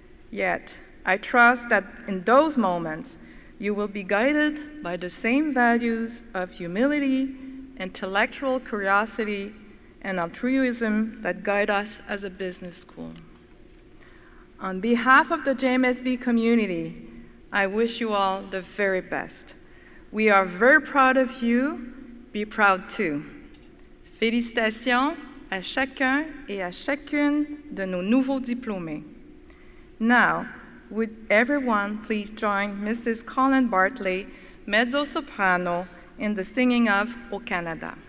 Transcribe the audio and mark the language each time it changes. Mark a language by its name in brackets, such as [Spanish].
[English] Yet, I trust that in those moments, you will be guided by the same values of humility, intellectual curiosity, and altruism that guide us as a business school. On behalf of the JMSB community, I wish you all the very best. We are very proud of you. Be proud too. [French] Félicitations à chacun et à chacune de nos nouveaux diplômés. [English] Now, would everyone please join Mrs. Colin Bartley, mezzo-soprano, in the singing of Au Canada.